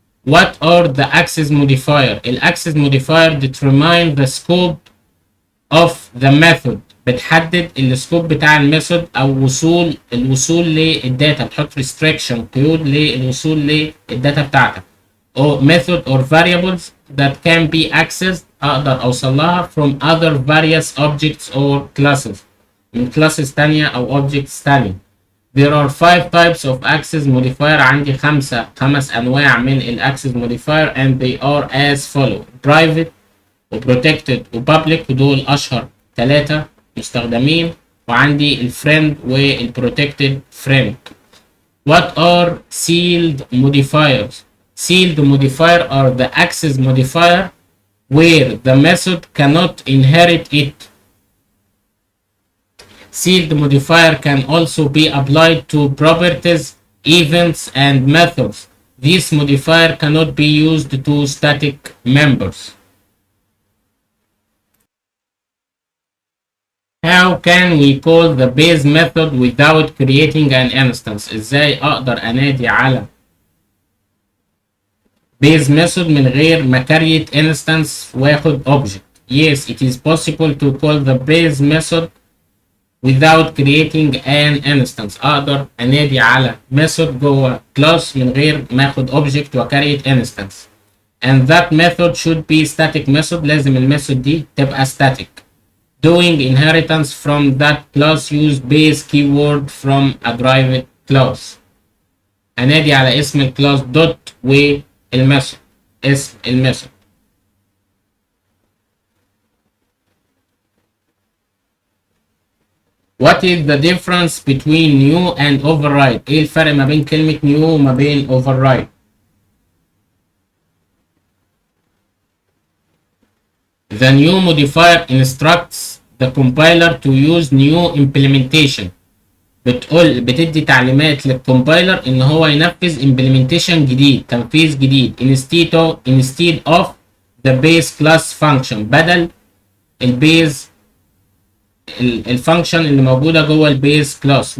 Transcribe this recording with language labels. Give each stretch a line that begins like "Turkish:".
English: What are the access modifier؟ الأكسس modifier determine the scope of the method.
Arabic: بتحدد السكوب بتاع الميثود او الوصول للداتا، بتحط restriction قيود للوصول للداتا بتاعتك.
English: or method or variables that can be accessed
Arabic: اقدر اوصل لها
English: from other various objects or classes.
Arabic: من classes تانية أو objects تانية.
English: There are 5 types of access modifier.
Arabic: عندي خمس أنواع من ال access modifier
English: and they are as follow:
Arabic: private و protected و public، ودول أشهر ثلاثة مستخدمين. وعندي ال friend وال protected friend.
English: What are sealed modifiers? Sealed modifier are the access modifier where the method cannot inherit it. Sealed modifier can also be applied to properties, events, and methods. This modifier cannot be used to static members. How can we call the base method without creating an instance?
Arabic: ازاي اقدر انادي على base method من غير ما create instance واخد object?
English: Yes, it is possible to call the base method without creating an instance.
Arabic: اقدر انادي على method جوه class من غير ما اخد object وكريت instance.
English: And that method should be static method.
Arabic: لازم الميثود دي تبقى static.
English: Doing inheritance from that class use base keyword from a derived class.
Arabic: انادي على اسم الكلاس دوت والميثود اسم الميثود.
English: What is the difference between new and override?
Arabic: ايه الفرق ما بين كلمة new وما بين override؟
English: The new modifier instructs the compiler to use new implementation.
Arabic: بتدي تعليمات للكومبايلر ان هو ينفذ implementation جديد، تنفيذ جديد
English: instead of the base class function،
Arabic: بدل البيز الفانكشن اللي موجوده جوه البيز كلاس.